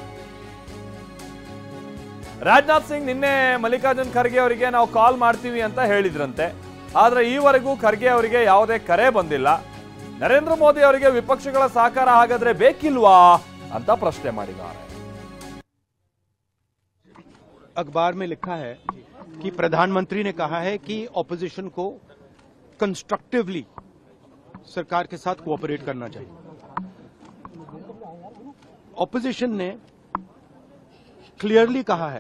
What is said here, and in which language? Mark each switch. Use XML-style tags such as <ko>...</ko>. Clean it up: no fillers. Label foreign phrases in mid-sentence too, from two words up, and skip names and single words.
<kn>ರಾಜನಾಥ್ ಸಿಂಗ್ ನಿನ್ನೆ ಮಲ್ಲಿಕಾರ್ಜುನ್ ಖರ್ಗೆ ಅವರಿಗೆ ನಾವು ಕಾಲ್ ಮಾಡ್ತೀವಿ ಅಂತ ಹೇಳಿದ್ರಂತೆ. ಆದ್ರೆ ಈವರೆಗೂ ಖರ್ಗೆ ಅವರಿಗೆ ಯಾವುದೇ ಕರೆ ಬಂದಿಲ್ಲ. ನರೇಂದ್ರ ಮೋದಿ ಅವರಿಗೆ ವಿಪಕ್ಷಗಳ ಸಹಕಾರ ಹಾಗಾದ್ರೆ ಬೇಕಿಲ್ವಾ ಅಂತ ಪ್ರಶ್ನೆ ಮಾಡಿದ್ದಾರೆ.</kn> <hi>अखबार में लिखा है कि प्रधानमंत्री ने कहा है कि ऑपोजिशन को कंस्ट्रक्टिवली सरकार के साथ कोऑपरेट करना चाहिए. ऑपोजिशन ने क्लियरली कहा है.</hi>